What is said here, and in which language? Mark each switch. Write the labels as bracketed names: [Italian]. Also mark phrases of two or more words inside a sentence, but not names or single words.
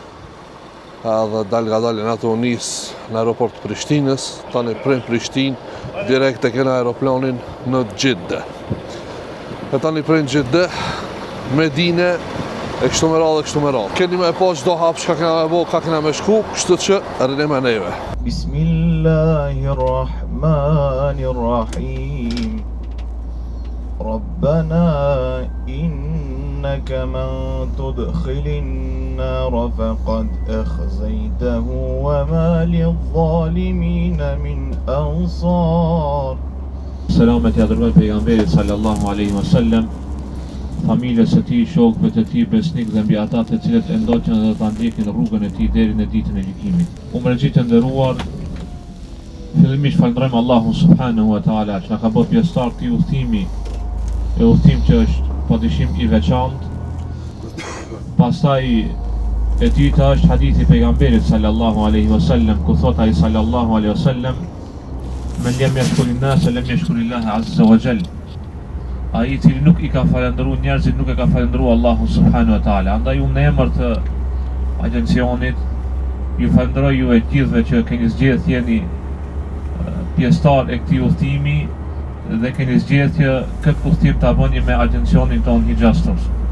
[Albanian] Edhe dalga dalin ato njësë në aeroport Prishtinës, tani prej Prishtinë direkt e kena aeroplanin në Gjidde. E tani prej në Gjidde, Medine, e kështu me radhë, e kështu me radhë. Keni me po qdo hapë që ka kena me bo, ka kena me shku, kështu që rrinë me neve. [Arabic] Bismillahirrahmanirrahim. ربنا إنك من تدخل النار فقد أخزيته وما للظالمين من أنصار. [Albanian] Selamet ja dërgoj pejgamberit [Arabic] صلى الله عليه وسلم, [Albanian] familjes së tij, shokëve të tij besnik dhe mbi ata të cilët e ndoqën dhe ta ndjekin rrugën e tij deri në ditën e gjykimit. Umregjit të nderuar, fillimisht falenderojmë Allahun [Arabic] سبحانه وتعالى [Albanian] që na ka bërë pjesëtar të udhëtimi, e udhëtim që është padyshim i veçantë. Pastaj e dyta është hadithi i pejgamberit [Arabic] صلى الله عليه وسلم, [Albanian] ku thot ai [Arabic] صلى الله عليه وسلم: "من لم يشكر الناس لم يشكر الله عز وجل." [Albanian] Ai i cili nuk i ka falendëruar njerëzit nuk e ka falendëruar Allahun [Arabic] سبحانه وتعالى. [Albanian] Andaj unë në emër të agjencionit ju falenderoj ju e gjithëve që keni zgjedhur jeni pjesëtar e këtij udhëtimi dhe keni zgjedhur që këtë udhëtim ta bëni me agjencionin ton Hijaz Tours.